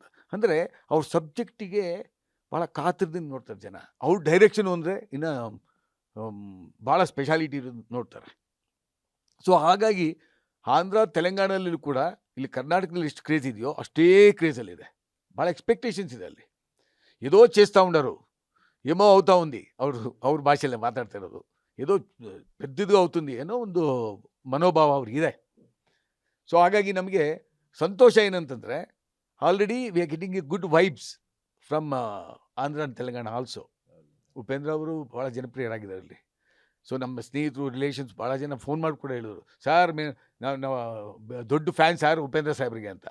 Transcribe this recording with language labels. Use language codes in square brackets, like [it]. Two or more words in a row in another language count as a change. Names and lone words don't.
[kn] ಅಂದರೆ ಅವ್ರ ಸಬ್ಜೆಕ್ಟಿಗೆ ಭಾಳ ಕಾತರದಿಂದ ನೋಡ್ತಾರೆ ಜನ. ಅವ್ರ ಡೈರೆಕ್ಷನು ಅಂದರೆ ಇನ್ನು ಭಾಳ ಸ್ಪೆಷಾಲಿಟಿ ನೋಡ್ತಾರೆ. ಸೊ ಹಾಗಾಗಿ ಆಂಧ್ರ ತೆಲಂಗಾಣದಲ್ಲೂ ಕೂಡ ಇಲ್ಲಿ ಕರ್ನಾಟಕದಲ್ಲಿ ಎಷ್ಟು ಕ್ರೇಜ್ ಇದೆಯೋ ಅಷ್ಟೇ ಕ್ರೇಜಲ್ಲಿದೆ. ಭಾಳ ಎಕ್ಸ್ಪೆಕ್ಟೇಷನ್ಸ್ ಇದೆ ಅಲ್ಲಿ. [te] ఏదో చేస్తూ ఉండరు, ఏమో అవుతా ఉంది, [kn] ಅವ್ರ ಭಾಷೆಯಲ್ಲೇ ಮಾತಾಡ್ತಾ ಇರೋದು, [te] ఏదో పెద్దదిగా అవుతుంది [kn] ಏನೋ ಒಂದು ಮನೋಭಾವ ಅವ್ರಿಗಿದೆ. ಸೊ ಹಾಗಾಗಿ ನಮಗೆ ಸಂತೋಷ ಏನಂತಂದರೆ, [en] already we are getting a good vibes from Andhra and Telangana also. [kn] ಉಪೇಂದ್ರ ಅವರು ಭಾಳ ಜನಪ್ರಿಯರಾಗಿದ್ದಾರೆ ಅಲ್ಲಿ. ಸೊ ನಮ್ಮ ಸ್ನೇಹಿತರು, ರಿಲೇಷನ್ಸ್ ಭಾಳ ಜನ ಫೋನ್ ಮಾಡಿ ಕೂಡ ಹೇಳಿದ್ರು, ಸಾರ್ ನಾವು ದೊಡ್ಡ ಫ್ಯಾನ್ ಸಾರ್ ಉಪೇಂದ್ರ ಸಾಹೇಬ್ರಿಗೆ ಅಂತ.